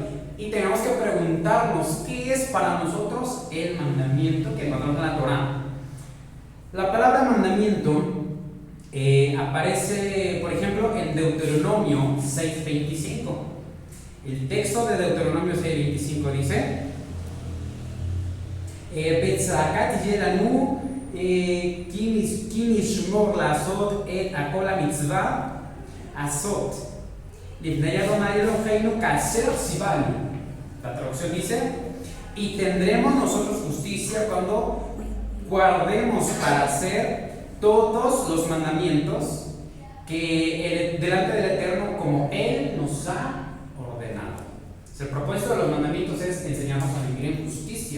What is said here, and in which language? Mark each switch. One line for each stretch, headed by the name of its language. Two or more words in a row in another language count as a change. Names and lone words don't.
Spanish: Y tenemos que preguntarnos qué es para nosotros el mandamiento que encontramos en la Torah. La palabra mandamiento aparece, por ejemplo, en Deuteronomio 6:25. El texto de Deuteronomio 6:25 dice:
Hebrew: וצדקה לנו כי נשמר לעשות את הכל המצווה לעשות לפני אדוני אלוהינו כאשר ציוונו.
Spanish: La traducción dice: y tendremos nosotros justicia cuando guardemos para hacer todos los mandamientos que delante del Eterno como Él nos ha ordenado. El propósito de los mandamientos es enseñarnos a vivir en justicia.